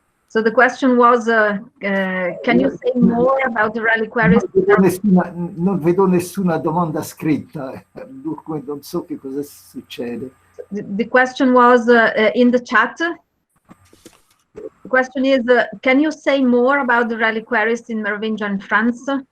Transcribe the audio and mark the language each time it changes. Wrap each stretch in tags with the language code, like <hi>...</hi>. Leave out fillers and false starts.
<en>So the question was, can you say more about the reliquaries?</en> <it>Non vedo nessuna domanda scritta, dunque non so che cosa succede.</it> <en>The question was in the chat. The question is, can you say more about the reliquaries in Merovingian France?</en>